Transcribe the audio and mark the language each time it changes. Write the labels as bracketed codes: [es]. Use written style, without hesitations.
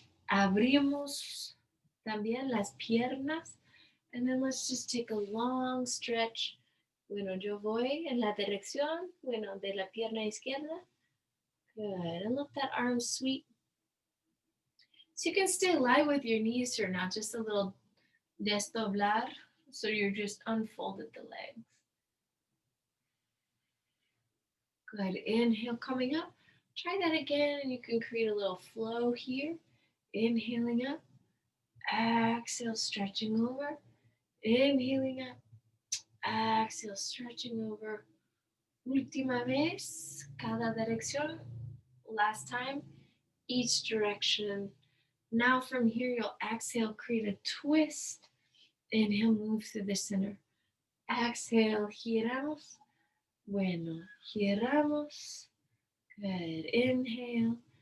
[es] Abrimos también las piernas. [en] And then let's just take a long stretch. [es] Bueno, yo voy en la dirección, bueno, de la pierna izquierda. [en] Good. And let that arm sweep. So you can stay light with your knees or not, just a little [es] desdoblar. [en] So you're just unfolded the legs. Good. Inhale, coming up. Try that again, and you can create a little flow here. Inhaling up. Exhale, stretching over. Inhaling up. Exhale, stretching over. [es] Última vez, cada dirección. [en] Last time, each direction. Now from here, you'll exhale, create a twist. Inhale, move through the center. Exhale, [es] giramos. Bueno, giramos. [en] Good. Inhale.